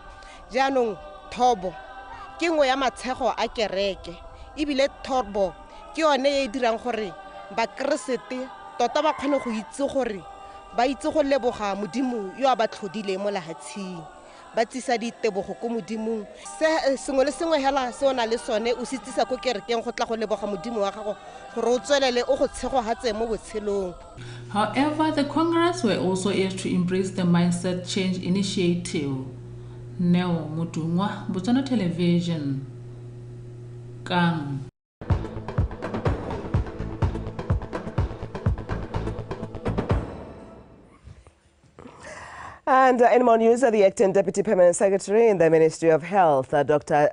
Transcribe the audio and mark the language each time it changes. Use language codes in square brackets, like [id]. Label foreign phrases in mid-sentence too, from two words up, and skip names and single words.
[tn] jaanong thobo ke ngwe ya matshego a kereke ebile thobo ke yone e dirang gore ba keresete tota ba kgone go itse gore ba itse go leboga modimo yo a ba tlhodile mo lahatshing ba tsisa ditebogo go modimong se sengwe le sengwe hela se ona le sone o sitsisa go kerekeng go tla go leboga modimo wa gago gore o tswelele o go tshego hatse mo botshelong. [en] However, the Congress were also urged to embrace the mindset change initiative. Neo Mudungwa, Botswana Television, Kang. And in more news, the acting Deputy Permanent Secretary in the Ministry of Health, Dr.